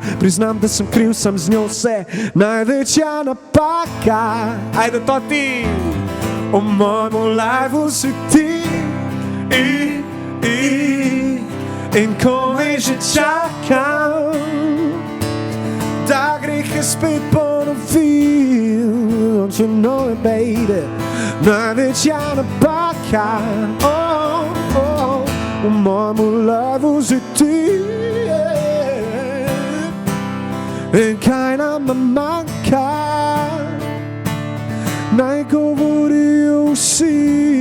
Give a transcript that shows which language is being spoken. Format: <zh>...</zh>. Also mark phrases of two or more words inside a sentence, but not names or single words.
<sl>Priznam, da sem kriv, sem z njo vse največja napaka. Ajde to ti, v mojem live si ti. In komaj že čakam, da grehe spet ponovim.</sl> <en>Don't you know it, baby,</en> <sl>največja napaka. V mojem live si ti. In kaj nam manjka, naj govorijo vsi.</sl>